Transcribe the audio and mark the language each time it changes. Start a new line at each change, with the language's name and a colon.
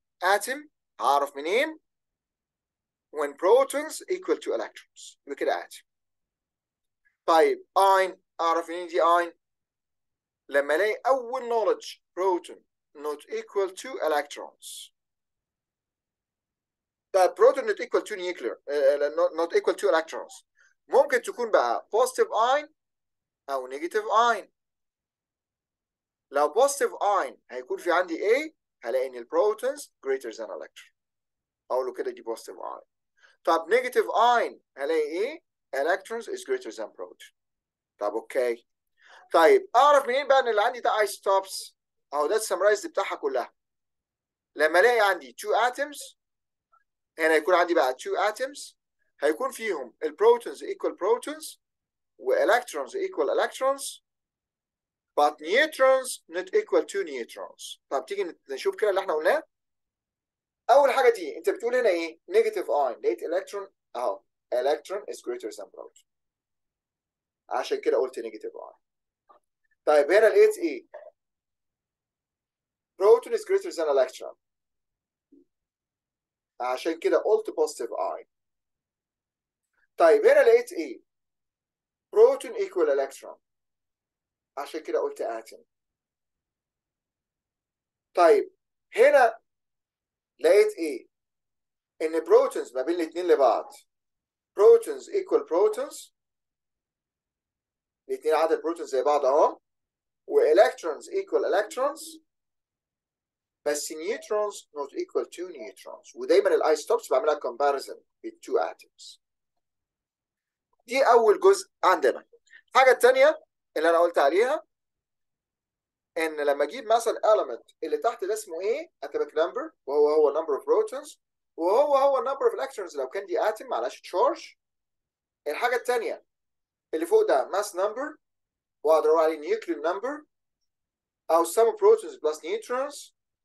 Arabic: اتم هعرف منين؟ when protons equal to electrons، يبقى كده اتم. طيب اين اعرف منين دي اين؟ لما الاقي اول knowledge proton not equal to electrons.
English: ده proton not equal to nuclear not equal to electrons.
Arabic: ممكن تكون بقى
English: positive ion او negative ion.
Arabic: لو بوزيتيف اين هيكون في عندي ايه؟ هلاقي ان البروتونز greater than electron. اقول له كده دي بوزيتيف اين. طب نيجاتيف اين هلاقي ايه؟
English: electrons is greater than proton.
Arabic: طب اوكي. طيب اعرف منين بقى ان اللي عندي ده isotopes؟ اهو ده السمرايز بتاعها كلها. لما الاقي عندي 2 atoms، هنا يكون عندي بقى 2 atoms هيكون فيهم البروتونز equal protons والكترونز equal electrons
English: but neutrons not equal to neutrons.
Arabic: طب تيجي نشوف كده اللي احنا قلناه. اول حاجه دي انت بتقول هنا ايه؟ نيجاتيف اين، لقيت الكترون اهو
English: electron is greater than proton،
Arabic: عشان كده قلت نيجاتيف اين. طيب هنا لقيت ايه؟
English: proton is greater than electron،
Arabic: عشان كده قلت positive اين. طيب هنا لقيت ايه؟
English: proton equal electron،
Arabic: عشان كده قلت atom. طيب هنا لقيت ايه؟ ان بروتونز ما بين الاثنين لبعض بروتونز equal protons، الاثنين عدد بروتونز زي بعض اهو، والكترونز equal electrons بس نيوترونز not equal to neutrons. ودايما الايستوبس بعملها comparison with two atoms. دي اول جزء عندنا. الحاجه الثانيه اللي انا قلت عليها ان لما اجيب مثلا element اللي تحت ده اسمه ايه؟ atomic number، وهو number of protons، وهو number of electrons لو كان دي atom معلش تشارج. الحاجه الثانيه اللي فوق ده mass number، واقدر اقول عليه nuclear number او
English: sum of protons plus neutrons.